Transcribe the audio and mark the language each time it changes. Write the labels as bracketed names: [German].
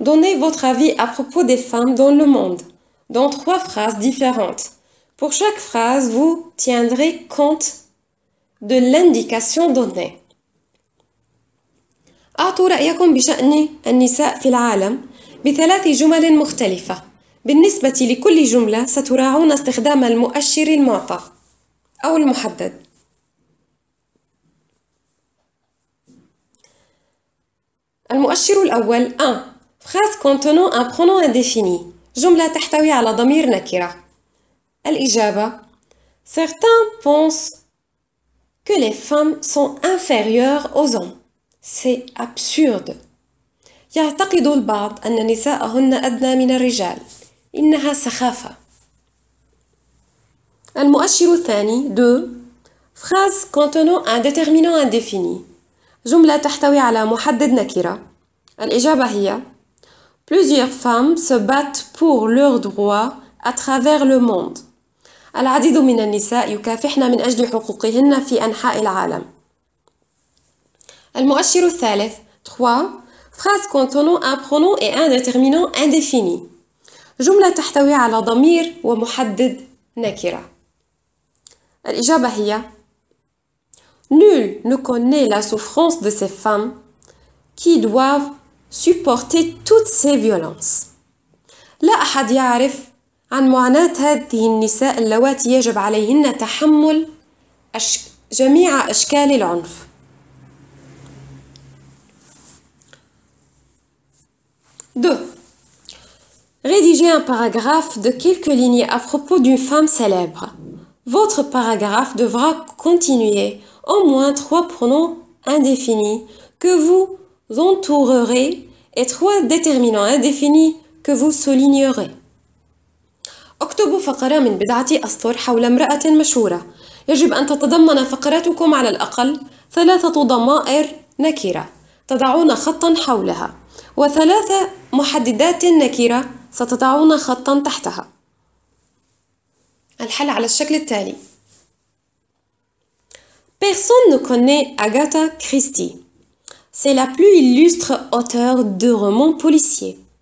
[French] Donnez votre avis à propos des femmes dans le monde, dans 3 phrases différentes. Pour chaque phrase, vous tiendrez compte de l'indication donnée. [Arabic] أعطوا رأيكم بشأن النساء في العالم ب3 جمل مختلفة. بالنسبة لكل جملة ستراعون استخدام المؤشر المعطى أو المحدد. المؤشر الأول 1. [French] Phrase contenant un pronom indéfini. [Arabic] جملة تحتوي على ضمير نكرة. الإجابة: [French] Certains pensent que les femmes sont inférieures aux hommes. C'est absurde. [Arabic] يعتقد البعض أن النساء هن أدنى من الرجال. إنها سخافة. المؤشر الثاني 2. [French] Phrase contenant un déterminant indéfini. [Arabic] جملة تحتوي على محدد نكرة. الإجابة هي: [French] Plusieurs femmes se battent pour leurs droits à travers le monde. [Arabic] العديد من النساء يكافحن من أجل حقوقهن في أنحاء العالم. المؤشر الثالث 3. [French] Phrase contenant un pronom et un déterminant indéfini. [Arabic] جملة تحتوي على ضمير ومحدد نكرة. الإجابة هي: [French] Nul ne connaît la souffrance de ces femmes qui doivent supporter toutes ces violences. [Arabic] لا أحد يعرف عن معاناة هذه النساء اللواتي يجب عليهن تحمل جميع أشكال العنف. [French] Deux. Rédigez un paragraphe de quelques lignes à propos d'une femme célèbre. Votre paragraphe devra continuer au moins 3 pronoms indéfinis que vous entourerez et 3 déterminants indéfinis que vous soulignerez. [Arabic] اكتبوا فقرة من بضعة أسطر حول امرأة مشهورة. يجب أن تتضمن فقرتكم على الأقل 3 ضمائر نكرة تضعون خطا حولها و3 محددات نكرة ستضعون خطا تحتها. الحل على الشكل التالي. [French] Personne ne connaît Agatha Christie. C'est la plus illustre auteure de romans policiers.